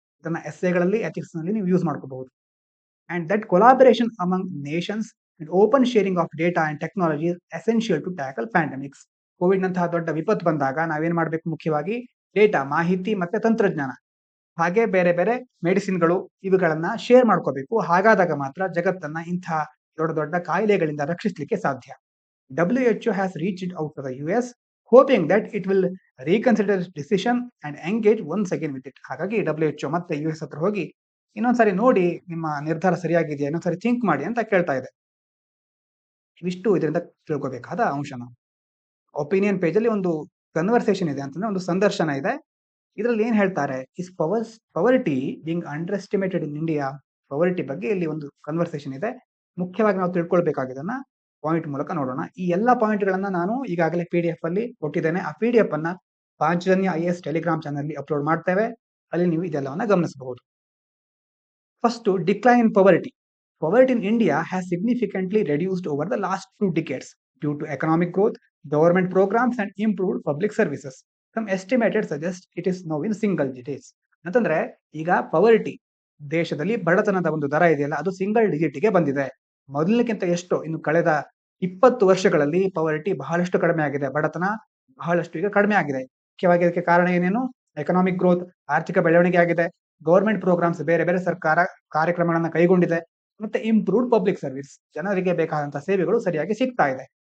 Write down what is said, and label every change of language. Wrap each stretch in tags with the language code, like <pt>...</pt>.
<kn>ಇದನ್ನ ಎಸ್ಸೆಗಳಲ್ಲಿ, ಎಥಿಕ್ಸ್ ನಲ್ಲಿ ನೀವು ಯೂಸ್ ಮಾಡ್ಕೋಬಹುದು.</kn> <en>And that collaboration among nations and open sharing of data and technology is essential to tackle pandemics.</en> <kn>Covid ನಂತಹ ದೊಡ್ಡ ವಿಪತ್ತು ಬಂದಾಗ ನಾವೇನ್ ಮಾಡ್ಬೇಕು, ಮುಖ್ಯವಾಗಿ ಡೇಟಾ, ಮಾಹಿತಿ ಮತ್ತೆ ತಂತ್ರಜ್ಞಾನ, ಹಾಗೆ ಬೇರೆ ಬೇರೆ ಮೆಡಿಸಿನ್ಗಳು, ಇವುಗಳನ್ನ ಶೇರ್ ಮಾಡ್ಕೋಬೇಕು. ಹಾಗಾದಾಗ ಮಾತ್ರ ಜಗತ್ತನ್ನ ಇಂತಹ ದೊಡ್ಡ ದೊಡ್ಡ ಕಾಯಿಲೆಗಳಿಂದ ರಕ್ಷಿಸಲಿಕ್ಕೆ ಸಾಧ್ಯ.</kn> <en>WHO has reached out to the US hoping that it will reconsider its decision and engage once again with it.</en> <kn>ಹಾಗಾಗಿ WHO ಮತ್ತೆ US ಹತ್ರ ಹೋಗಿ ಇನ್ನೊಂದ್ಸರಿ ನೋಡಿ, ನಿಮ್ಮ ನಿರ್ಧಾರ ಸರಿಯಾಗಿದೆಯಾ, ಇನ್ನೊಂದ್ಸರಿ ಥಿಂಕ್ ಮಾಡಿ ಅಂತ ಕೇಳ್ತಾ ಇದೆ. ಇವಿಷ್ಟು ಇದರಿಂದ ತಿಳ್ಕೋಬೇಕಾದ ಅಂಶನ. ಒಪಿನಿಯನ್ ಪೇಜ್ ಅಲ್ಲಿ ಒಂದು ಕನ್ವರ್ಸೇಷನ್ ಇದೆ, ಅಂತಂದ್ರೆ ಒಂದು ಸಂದರ್ಶನ ಇದೆ. ಇದರಲ್ಲಿ ಏನ್ ಹೇಳ್ತಾರೆ,</kn> <en>Is poverty being under estimated in India.</en> <kn>ಪವರ್ಟಿ ಬಗ್ಗೆ ಇಲ್ಲಿ ಒಂದು ಕನ್ವರ್ಸೇಷನ್ ಇದೆ. ಮುಖ್ಯವಾಗಿ ನಾವು ತಿಳ್ಕೊಳ್ಬೇಕಾಗಿದ್ದನ್ನ ಪಾಯಿಂಟ್ ಮೂಲಕ ನೋಡೋಣ. ಈ ಎಲ್ಲಾ ಪಾಯಿಂಟ್ ಗಳನ್ನ ನಾನು ಈಗಾಗಲೇ PDF ಅಲ್ಲಿ ಕೊಟ್ಟಿದ್ದೇನೆ. ಆ PDF ಅನ್ನ ಪಾಂಚಜನ್ಯ IAS ಟೆಲಿಗ್ರಾಮ್ ಚಾನಲ್ ಅಲ್ಲಿ ಅಪ್ಲೋಡ್ ಮಾಡ್ತೇವೆ. ಅಲ್ಲಿ ನೀವು ಇದೆಲ್ಲವನ್ನ ಗಮನಿಸಬಹುದು. First, decline in ಪವರ್ಟಿ.</kn> <en>Poverty in India has significantly reduced over the last 2 decades due to economic growth, government programs and improved public services. Some estimated suggest it is now in single digits.</en> <kn>ಅಂತಂದ್ರೆ ಈಗ ಪವರ್ಟಿ, ದೇಶದಲ್ಲಿ ಬಡತನದ ಒಂದು ದರ ಇದೆಯಲ್ಲ, ಅದು single ಡಿಜಿಟ್ಗೆ ಬಂದಿದೆ. ಮೊದಲಿನಕ್ಕಿಂತ ಎಷ್ಟೋ, ಇನ್ನು ಕಳೆದ 20 ವರ್ಷಗಳಲ್ಲಿ ಪವರ್ಟಿ ಬಹಳಷ್ಟು ಕಡಿಮೆ ಆಗಿದೆ, ಬಡತನ ಬಹಳಷ್ಟು ಈಗ ಕಡಿಮೆ ಆಗಿದೆ. ಮುಖ್ಯವಾಗಿ ಅದಕ್ಕೆ ಕಾರಣ ಏನೇನು, ಎಕನಾಮಿಕ್ ಗ್ರೋತ್, ಆರ್ಥಿಕ ಬೆಳವಣಿಗೆ ಆಗಿದೆ, ಗವರ್ಮೆಂಟ್ ಪ್ರೋಗ್ರಾಮ್ಸ್, ಬೇರೆ ಬೇರೆ ಸರ್ಕಾರ ಕಾರ್ಯಕ್ರಮಗಳನ್ನ ಕೈಗೊಂಡಿದೆ, ಮತ್ತೆ ಇಂಪ್ರೂವ್ಡ್ ಪಬ್ಲಿಕ್ ಸರ್ವಿಸ್, ಜನರಿಗೆ ಬೇಕಾದಂತಹ ಸೇವೆಗಳು ಸರಿಯಾಗಿ ಸಿಗ್ತಾ ಇದೆ.</kn>